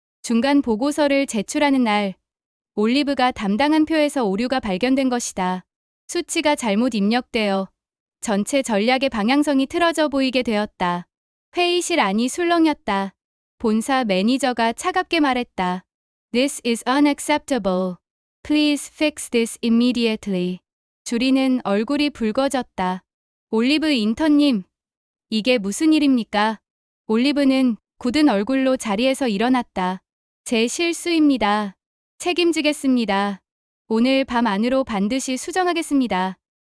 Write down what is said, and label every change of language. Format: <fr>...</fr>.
<ko>중간 보고서를 제출하는 날, 올리브가 담당한 표에서 오류가 발견된 것이다. 수치가 잘못 입력되어 전체 전략의 방향성이 틀어져 보이게 되었다. 회의실 안이 술렁였다. 본사 매니저가 차갑게 말했다.</ko> <en>This is unacceptable. Please fix this immediately.</en> <ko>주리는 얼굴이 붉어졌다. 올리브 인턴님, 이게 무슨 일입니까? 올리브는 굳은 얼굴로 자리에서 일어났다. 제 실수입니다. 책임지겠습니다. 오늘 밤 안으로 반드시 수정하겠습니다.</ko>